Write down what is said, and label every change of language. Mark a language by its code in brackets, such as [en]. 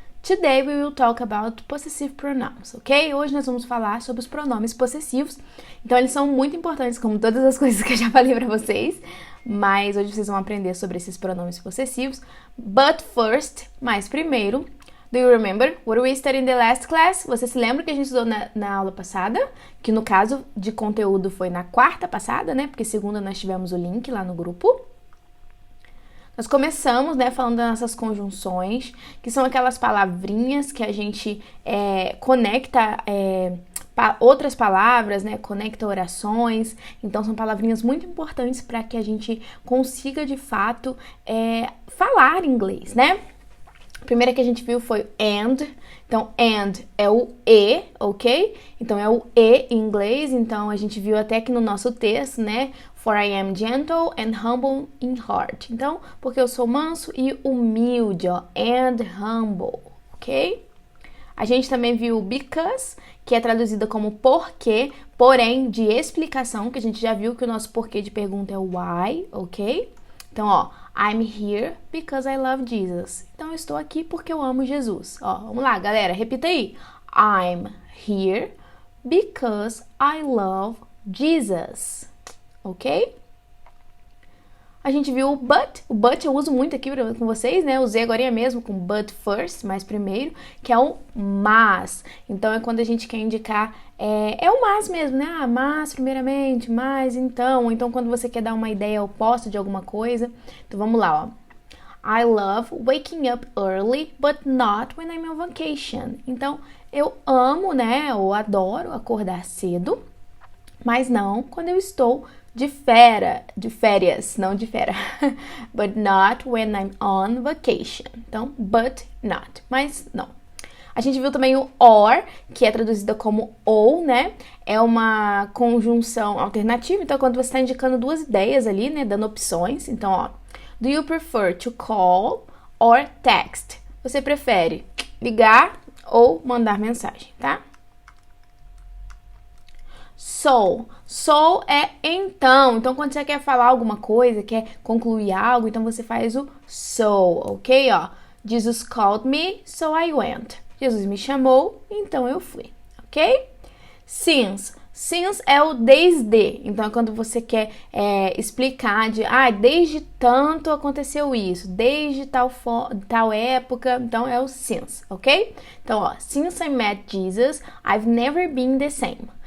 [en] Today we will talk about possessive pronouns, ok? [pt] Hoje nós vamos falar sobre os pronomes possessivos. Então eles são muito importantes, como todas as coisas que eu já falei pra vocês. Mas hoje vocês vão aprender sobre esses pronomes possessivos. [en] But first, [pt] mas primeiro, [en] do you remember what we studied in the last class? [pt] Você se lembra que a gente estudou na aula passada? Que no caso de conteúdo foi na quarta passada, né? Porque segunda nós tivemos o link lá no grupo. Nós começamos, né, falando das nossas conjunções, que são aquelas palavrinhas que a gente conecta outras palavras, né, conecta orações. Então, são palavrinhas muito importantes para que a gente consiga, de fato, falar inglês, né? A primeira que a gente viu foi and. Então, and é o E, ok? Então, é o E em inglês. Então, a gente viu até que no nosso texto, né? [en] For I am gentle and humble in heart. [pt] Então, porque eu sou manso e humilde, ó. [en] And humble, [pt] ok? A gente também viu because, que é traduzida como porquê, porém de explicação, que a gente já viu que o nosso porquê de pergunta é o why, ok? Então, ó, [en] I'm here because I love Jesus. [pt] Então, eu estou aqui porque eu amo Jesus. Ó, vamos lá, galera, repita aí. [en] I'm here because I love Jesus. [pt] Ok? A gente viu o but. O but eu uso muito aqui com vocês, né? Eu usei agora mesmo com [en] but first, [pt] mas primeiro, que é o mas. Então, é quando a gente quer indicar, é o mas mesmo, né? Ah, mas primeiramente, mas então. Então, quando você quer dar uma ideia oposta de alguma coisa. Então, vamos lá, ó. [en] I love waking up early, but not when I'm on vacation. [pt] Então, eu amo, né? Eu adoro acordar cedo, mas não quando eu estou de férias, não de férias, [en] but not when I'm on vacation. [pt] Então, but not, mas não. A gente viu também o or, que é traduzida como ou, né? É uma conjunção alternativa, então quando você está indicando duas ideias ali, né? Dando opções, então, ó. [en] Do you prefer to call or text? [pt] Você prefere ligar ou mandar mensagem, tá? So é então. Então, quando você quer falar alguma coisa, quer concluir algo, então você faz o so, ok? [en] Ó, Jesus called me, so I went. [pt] Jesus me chamou, então eu fui, ok? Since é o desde. Então, é quando você quer explicar desde tanto aconteceu isso, desde tal época, então é o since, ok? Então, ó, [en] since I met Jesus, I've never been the same.